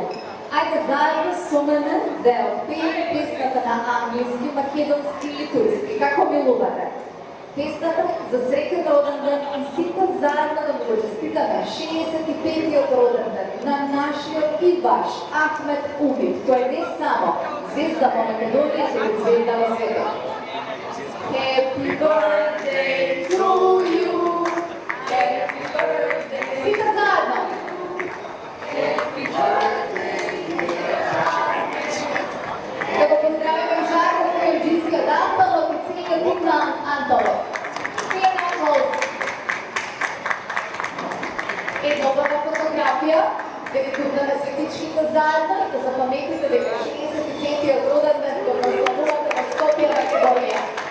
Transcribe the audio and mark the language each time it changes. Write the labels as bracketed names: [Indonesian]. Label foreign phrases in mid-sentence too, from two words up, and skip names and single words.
[Macedonian] Ајде заедно со мене да ја отпееме песната на англиски, македонски или турски. Како милувате? Песната за среќен роденден и сите заедно да го честитаме 65-тиот роден ден на нашиот и ваш Ахмет Умит, кој не само звезда во Македонија, туку звезда во светот. [English] Happy birthday to you. Happy birthday. [Macedonian] Сите заедно. [English] Happy birthday. [Macedonian] Да го поздравиме и Жарко Којоџискиот Антолов и целиот тим на Антолов. Свија на аплауз. Една убава фотографија, да ги купнаме светичките заедно и да запаметите дека 65-тиот роден ден го прославувате во Скопје, Македонија.